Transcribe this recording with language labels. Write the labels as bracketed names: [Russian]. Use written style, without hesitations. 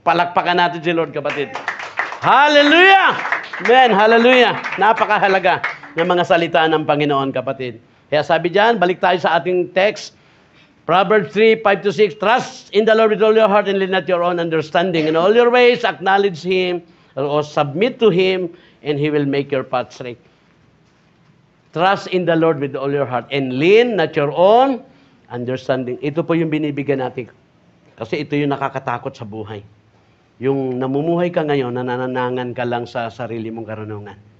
[Filipino] Palakpakan natin si Lord, kapatid. Hallelujah! Amen, hallelujah. Napakahalaga ng mga salita ng Panginoon, kapatid. Kaya sabi diyan, balik tayo sa ating text. [English] Proverbs 3:5-6, trust in the Lord with all your heart and lean not your own understanding. In all your ways, acknowledge Him or submit to Him and He will make your path straight. Trust in the Lord with all your heart and lean not your own understanding. [Filipino] Ito po yung binibigyan natin. Kasi ito yung nakakatakot sa buhay. Yung namumuhay ka ngayon, nananangan ka lang sa sarili mong karunungan.